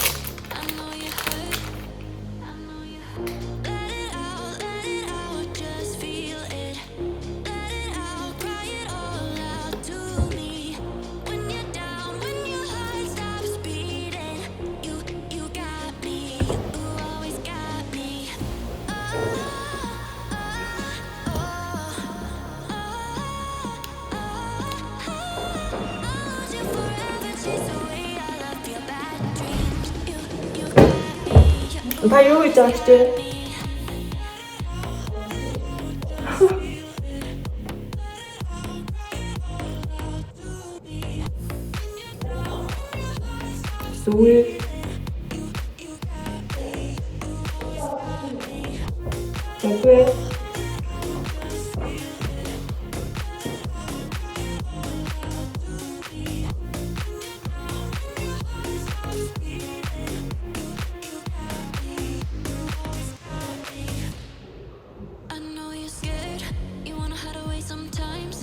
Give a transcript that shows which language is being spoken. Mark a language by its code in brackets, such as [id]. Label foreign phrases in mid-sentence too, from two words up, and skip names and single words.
[en] I know you're hurt, I know you're hurt. Let it out, just feel it. Let it out, cry it all out to me. When you're down, when your heart stops beating, you got me, you always got me. [mn] Та юу гэж байгаа вэ? Зүгээр. Окей. [en] I know you're scared, you wanna hide away sometimes.